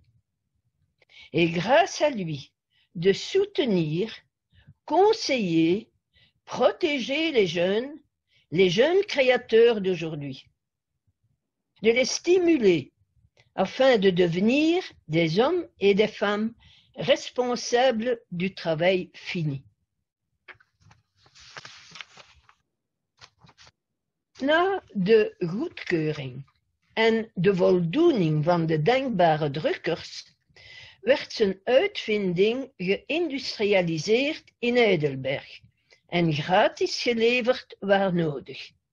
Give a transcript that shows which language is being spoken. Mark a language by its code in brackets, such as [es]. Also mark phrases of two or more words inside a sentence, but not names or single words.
[fr] Et grâce à lui, de soutenir, conseiller, protéger les jeunes créateurs d'aujourd'hui, de les stimuler afin de devenir des hommes et des femmes responsables du travail fini. [nl] Na de goedkeuring en de voldoening van de denkbare drukkers werd zijn uitvinding geïndustrialiseerd in Heidelberg en gratis geleverd waar nodig.